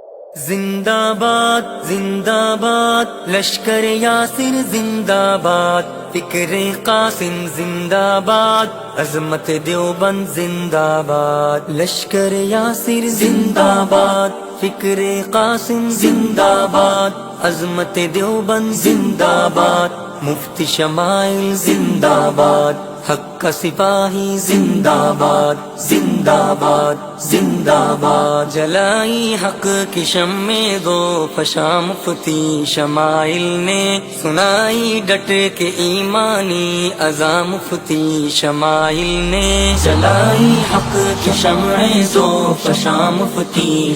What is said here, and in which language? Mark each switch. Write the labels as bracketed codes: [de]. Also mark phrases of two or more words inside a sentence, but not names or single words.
[ur] زندہ باد زندہ باد لشکر یاسر زندہ باد، فکر قاسم زندہ باد، عظمت دیوبند زندہ باد، لشکر یاسر زندہ باد، فکر قاسم زندہ باد، عظمت دیوبند زندہ باد، مفتی شمائل زندہ باد، حق کا سپاہی زندہ باد زندہ باد زندہ باد، جلائی حق کی شمع دو فشاں مفتی شمائل نے، سنائی ڈٹ کے ایمانی اذاں مفتی شمائل نے، جلائی حق کی شمع دو فشاں مفتی